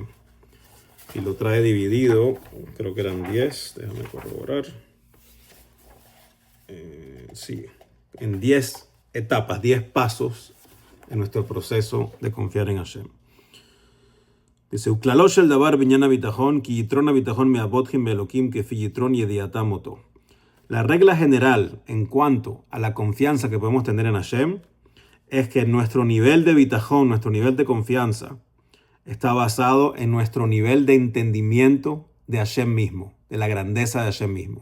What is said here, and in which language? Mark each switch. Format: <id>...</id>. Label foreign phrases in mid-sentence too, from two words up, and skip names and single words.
<es>Y lo trae dividido, creo que eran 10, déjame corroborar. Sí, en 10 etapas, 10 pasos en nuestro proceso de confiar en Hashem.</es> <he>Dice, וכללו של דבר בענין בטחון, כי יתרון בטחון מאבותיהם באלהים כפי יתרון ידיעתם אותו. La regla general en cuanto a la confianza que podemos tener en Hashem es que nuestro nivel de bitajón, nuestro nivel de confianza, está basado en nuestro nivel de entendimiento de Hashem mismo, de la grandeza de Hashem mismo.</he>